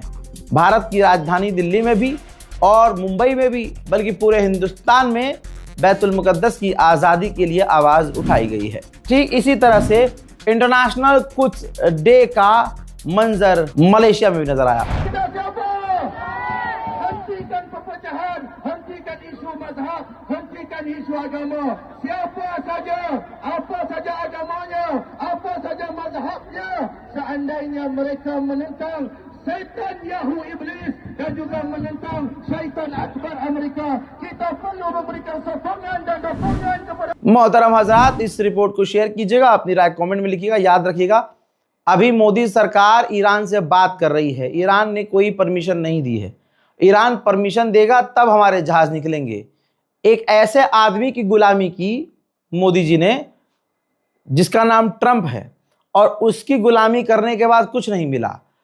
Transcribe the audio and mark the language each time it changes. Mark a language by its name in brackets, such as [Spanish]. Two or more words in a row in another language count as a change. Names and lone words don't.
[Hindi] भारत की राजधानी दिल्ली में भी और मुंबई में भी, बल्कि पूरे हिंदुस्तान में बैतुल मुकद्दस की आज़ादी के लिए आवाज़ उठाई गई है। ठीक इसी तरह से इंटरनेशनल कुछ डे का मंजर मलेशिया में भी नजर आया। [Malay] Siapa saja, apa saja agamanya, apa saja mazhabnya, seandainya mereka menentang syaitan Yahu Iblis dan juga menentang syaitan Akbar Amerika, kita perlu memberikan sokongan dan dukungan kepada। [Hindi] मोहतरम हजरात, इस रिपोर्ट को शेयर कीजिएगा, अपनी राय कमेंट में लिखिएगा। याद रखिएगा, अभी मोदी सरकार ईरान से बात कर रही है। ईरान ने कोई परमिशन नहीं दी है। ईरान परमिशन देगा तब हमारे जहाज निकलेंगे। एक ऐसे आदमी की गुलामी की मोदी जी ने, जिसका नाम ट्रंप है, और उसकी गुलामी करने के बाद कुछ नहीं मिला।